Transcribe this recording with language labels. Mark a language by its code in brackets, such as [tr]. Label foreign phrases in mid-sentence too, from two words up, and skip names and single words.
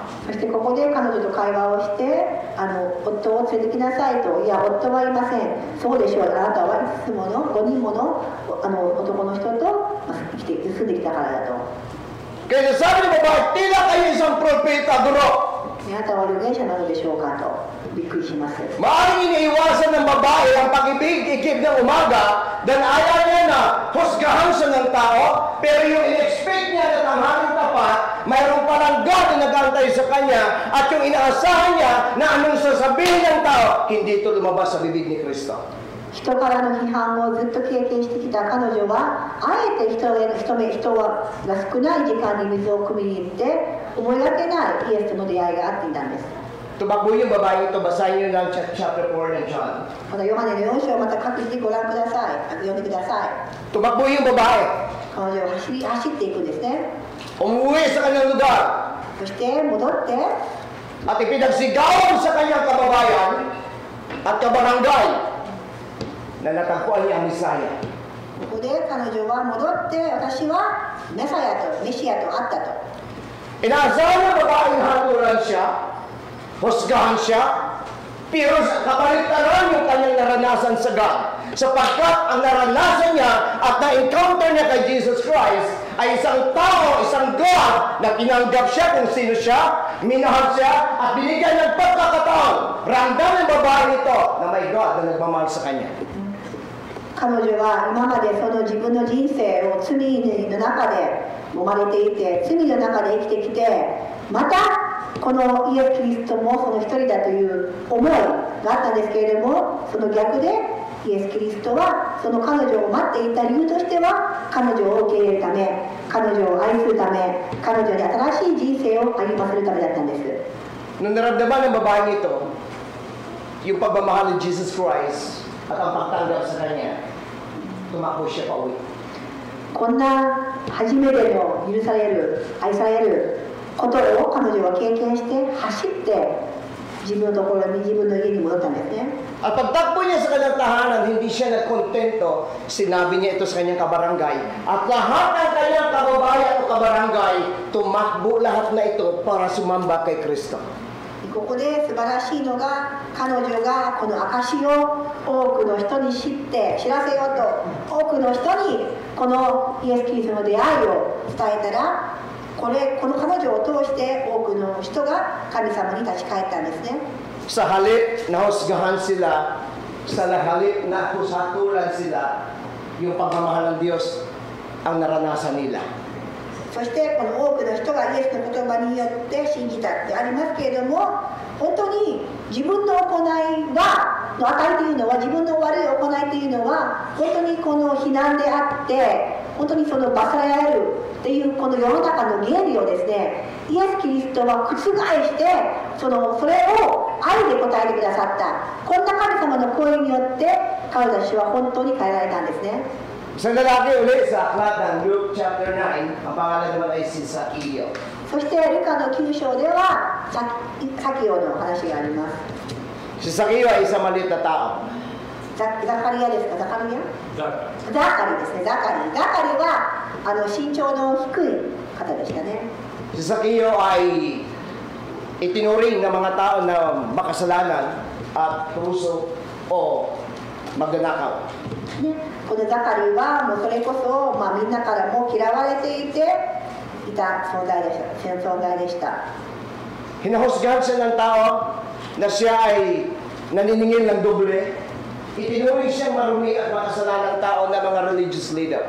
[ja] そしてここで彼女と会話をして夫を連れてきなさいと。いや夫はいません。そうでしょう。あなたは5つもの5人もの男の人と住んできたからだと。 [tl] Kaya sabi ng babae, tila kayo isang propeta, guro. [ja] あなたは預言者なのでしょうかとびっくりします。 [tl] Maaaring iniiwasan ng babae ang pag-ibig-ikib ng umaga dahil ayaw niya na husgahan siya ng tao, pero yung in-expect niya na tanghaling tapat, mayroon palang God na nag-aantay sa kanya at yung inaasahan niya na anong sasabihin ng tao, hindi ito lumabas sa bibig ni Kristo. [ja] 人からの批判をずっと経験してきた彼女はあえて人が少ない時間に水を汲みに行って思いがけないイエスとの出会いがあっていたんです。 [tl] Tumakbo yung babae ito, basahin niyo lang chapter 4 ng John. [ja] このヨハネの4章をまた各自でご覧ください。読んでください。 [tl] Tumakbo yung babae, [ja] 彼女は走っていくんですね。 [tl] umuwi sa kanyang lugar, [ja] そして戻って [tl] at ipinagsigawan sa kanyang kababayan at kabarangay na natagpuan niya ang Misaya. [ja] ここで彼女は戻って私はメシアと会ったと。 [tl] Inaasahan ng babae na hatulan siya, husgahan siya, pero sa kabaliktaran yung kanyang naranasan sa God. Sapagkat ang naranasan niya at na-encounter niya kay Jesus Christ ay isang tao, isang God na tinanggap siya kung sino siya, minahal siya, at binigyan ng pagkakataon. Ramdam ng babae nito na may God na nagmamahal sa kanya. [ja] 彼女は今までその自分の人生を罪の中で揉まれていて罪の中で生きてきてまたこのイエス・キリストもその一人だという思いがあったんですけれどもその逆でイエス・キリストはその彼女を待っていた理由としては彼女を受け入れるため彼女を愛するため彼女に新しい人生を歩ませるためだったんです。 [tl] Nung naramdaman ng babae ito, yung pagmamahal ni Jesus Christ at ang pagtanggap sa kanya, tumakbo siya pa uwi. [ja] こんな初めての許される愛されることを彼女は経験して走って自分のところに自分の家に戻ったんですね。 [tl] At pagtakbo niya sa kanyang tahanan, hindi siya nagkontento. Sinabi niya ito sa kanyang kabarangay. At lahat ng kanyang kababayan o kabarangay, tumakbo lahat na ito para sumamba kay Kristo. [ja] ここで素晴らしいのが彼女がこの証を多くの人に知らせようと多くの人にこのイエス・キリストの出会いを伝えたらこの彼女を通して多くの人が神様に立ち返ったんですね。 [tl] Sa halip na husgahan sila, sa halip na husatulan sila, yung pagmamahal ng Diyos ang naranasan nila. [ja] そしてこの多くの人がイエスの言葉によって信じたってありますけれども本当に自分の行いの値というのは自分の悪い行いというのは本当にこの非難であって本当にその罰せられるっていうこの世の中の原理をですねイエス・キリストは覆してそれを愛で答えてくださったこんな神様の声によって彼女たちは本当に変えられたんですね。 [tl] Isang lalaki ulit sa aklat ng Luke chapter 9, ang pangalan naman ay si Zacchaeus. [ja] そしてルカの9章ではサキオの話があります。 [tl] Si Zacchaeus ay isang maliit na tao. [ja] ザカリアですか？ザカリア？ザカリですね。ザカリは身長の低い方でしたね。 [tl] Si Zacchaeus ay itinuring ng mga tao na makasalanan at puso o magnanakaw. [ja] ね、このザカリはもうそれこそ、みんなからも嫌われていた存在でした。 [tl] Hinahusgahan siya ng tao na siya ay naniningil ng doble. Itinuring siyang marumi at makasalanang tao na mga [en] religious leader.